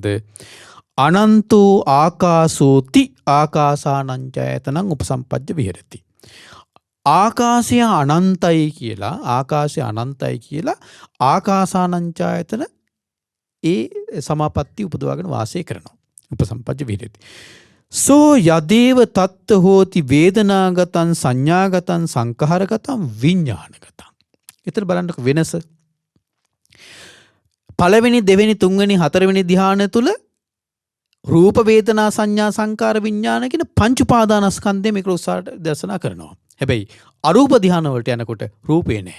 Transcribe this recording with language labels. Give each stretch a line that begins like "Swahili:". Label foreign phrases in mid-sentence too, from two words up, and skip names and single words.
Pali: අනන්තෝ ආකාශෝති ආකාසානංචයතනං උපසම්පජ්ජ විහෙරති.
Sinhala: ආකාශය අනන්තයි කියලා ආකාසානංචයතන ඒ සමාපatti උපදවාගෙන වාසය කරනවා.
Pali: උපසම්පජ්ජ විහෙරති. සෝ යදේව තත්ත හෝති වේදනාගතං සංඥාගතං සංඛාරගතං විඥානගතං.
Sinhala: ඊතර බලන්න වෙනස. පළවෙනි, දෙවෙනි, තුන්වෙනි, හතරවෙනි ධ්‍යාන තුල රූප, වේදනා, සංඥා, සංකාර, විඥාන කියන පංච උපාදානස්කන්ධය මේක උසාට දර්ශනා කරනවා. හැබැයි අරූප ධ්‍යාන වලට යනකොට රූපේ නැහැ.